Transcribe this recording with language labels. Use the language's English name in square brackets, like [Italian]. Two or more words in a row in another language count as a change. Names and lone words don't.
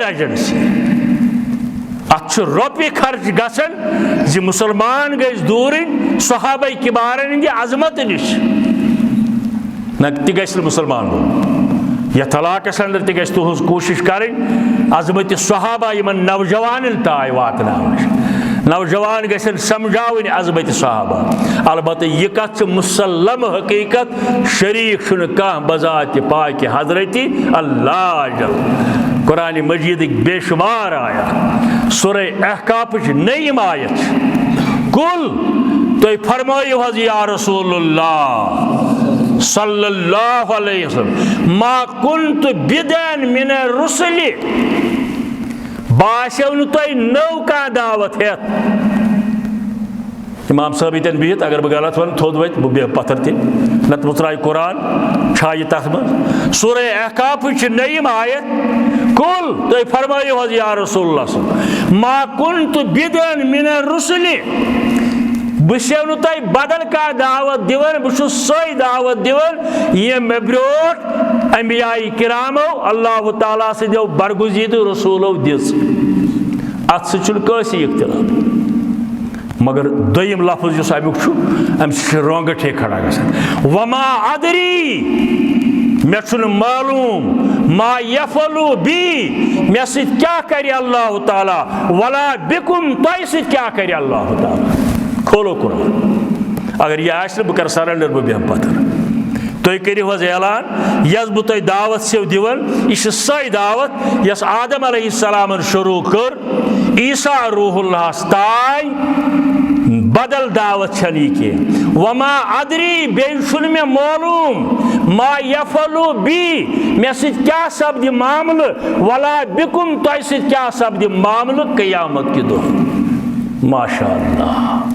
[Kashmiri] ایجنسی ات رۄپیہِ خرچ گژھان زِ مسلمان گژھِ دوٗرٕنۍ صحابہ کِبارن ہٕنٛدِ عظمت نِش نہ تہِ گژھِ نہٕ مُسلمان روزُن یتھ علاقس اندر تہِ گژھِ تُہنٛز کوٗشش کرٕنۍ عظمت صحابہ یمن نوجوانن تام واتناونٕچ نوجوان گژھن سمجھاوٕنۍ عظمت صحابہ البتہ یہ کتھ مسلم حقیقت شریک چھُنہٕ کانٛہہ بذات پاک حضرت اللہ جل قرآن مجید بے شمار آیت سورہ احقافٕچ نٔیِم آیت کُل تُہۍ فرمٲیِو حظ [Arabic] یا رسول اللہ صلی اللہ علیہ وسلم ما کنت بدعا من الرسل [Kashmiri] باسیو نہٕ تۄہہِ نٔو کانٛہہ دعوت ہٮ۪تھ امام صٲب ییٚتٮ۪ن بِہِتھ اگر بہٕ غلط وَنہٕ تھوٚد وَتہِ بہٕ بیٚہہ پتھر تہِ نتہٕ مُژراے قرآن چھایہِ تتھ منٛز سورہ احقافٕچ چھِ نٔیِم آیت کُل تُہۍ فرمٲیِو حظ [Arabic] یا رسول اللہ صلی ما کنت بدعا من الرسل [Kashmiri] بہٕ چھُسو نہٕ تۄہہِ بدل کانٛہہ دعوت دِوان بہٕ چھُس سۄے دعوت دِوان یٔمۍ مےٚ برٛونٛٹھ انبیاء کرامو اللہ تعالیٰ سٕنٛدیو برگُزیٖدٕ رسوٗلو دِژ اتھ سۭتۍ چھُنہٕ کٲنٛسہِ اختلاف مگر دوٚیِم لفظ یُس امیُک چھُ امہِ سۭتۍ چھِ رونٛگٹھے کھڑا گژھان [Arabic] وما ادری [Kashmiri] مےٚ چھُنہٕ معلوٗم [Arabic] ما یفعلُ بی [Kashmiri] مےٚ سۭتۍ کیٛاہ کرِ اللہ تعالیٰ [Arabic] ولا بکم [Kashmiri] تۄہہِ سۭتۍ کیٛاہ کرِ اللہ تعالیٰ کھولو قرآن اگر یہ آسہِ نہٕ بہٕ کرٕ سرنڈر بہٕ بیٚہمہٕ پتھر تُہۍ کٔرِو حظ اعلان یۄس بہٕ تۄہہِ دعوت چھِسو دِوان یہِ چھِ سۄے دعوت یۄس آدم علیہ السلامن شروع کٔر عیسیٰ روح اللہس تانۍ بدل دعوت چھنہٕ یہِ کینٛہہ [Arabic] وما ادری [Kashmiri] بیٚیہِ چھُنہٕ مےٚ معلوٗم [Arabic] ما یفعلُ بی [Kashmiri] مےٚ سۭتۍ کیٛاہ سپدِ معاملہٕ [Arabic] ولا بکم [Kashmiri] تۄہہِ سۭتۍ کیٛاہ سپدِ معاملہٕ قیامت کہِ دۄہ ماشاء اللہ